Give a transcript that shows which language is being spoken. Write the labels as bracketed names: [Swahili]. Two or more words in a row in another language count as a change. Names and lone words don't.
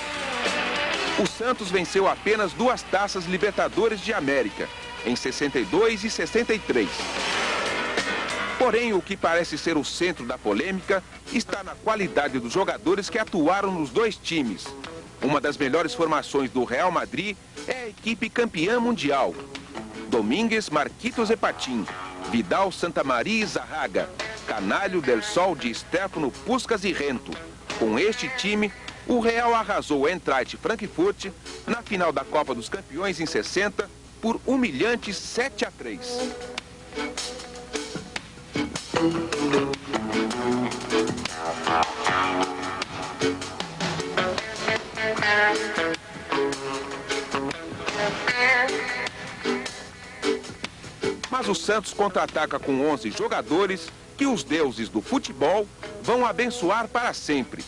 [Portuguese] O Santos venceu apenas 2 taças Libertadores de América, em 62 e 63. Porém, o que parece ser o centro da polêmica está na qualidade dos jogadores que atuaram nos 2 times. Uma das melhores formações do Real Madrid é a equipe campeã mundial. Domínguez, Marquitos e Patin, Vidal, Santamaría e Zarraga, Canalho, Del Sol, Di Stéfano, Puskás e Rento. Com este time, o Real arrasou o Eintracht Frankfurt na final da Copa dos Campeões em 60 por humilhantes 7-3. Mas o Santos contra-ataca com 11 jogadores que os deuses do futebol vão abençoar para sempre.